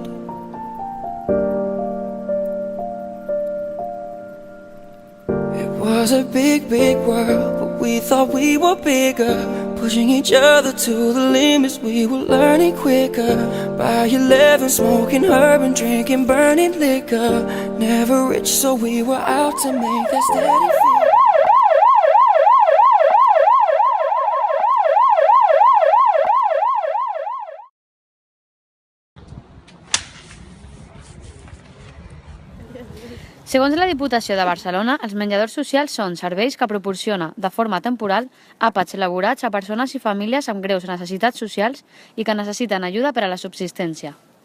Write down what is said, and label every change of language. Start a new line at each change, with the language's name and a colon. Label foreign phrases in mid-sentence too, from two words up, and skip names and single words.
English: It was a big, big world, but we thought we were bigger, pushing each other to the limits. We were learning quicker. By 11, smoking herb and drinking burning liquor. Never rich, so we were out to make that steady figure.
Catalan: Segons la Diputació de Barcelona, els menjadors socials són serveis que proporciona, de forma temporal, àpats elaborats a persones i famílies amb greus necessitats socials i que necessiten ajuda per a la subsistència.